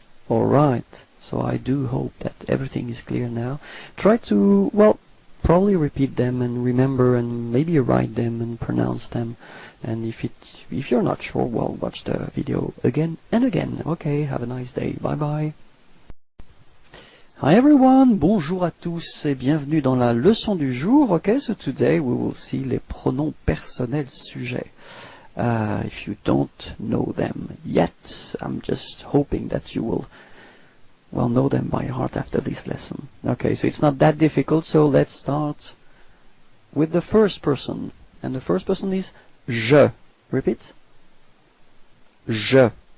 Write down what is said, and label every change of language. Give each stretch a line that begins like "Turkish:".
English: Alright, so I do hope that everything is clear now. Try to, well, probably repeat them and remember, and maybe write them and pronounce them. And if you're not sure, well, watch the video again and again. Okay, have a nice day. Bye bye. Hi everyone,
French: bonjour à tous et bienvenue dans la leçon du jour.
English: Okay, so today we will see
French: les pronoms personnels sujets.
English: If you don't know them yet, I'm just hoping that you will, well, know them by heart after this lesson. Okay, so it's not that difficult, so let's start with the first person. And the first person is je. Repeat. Je.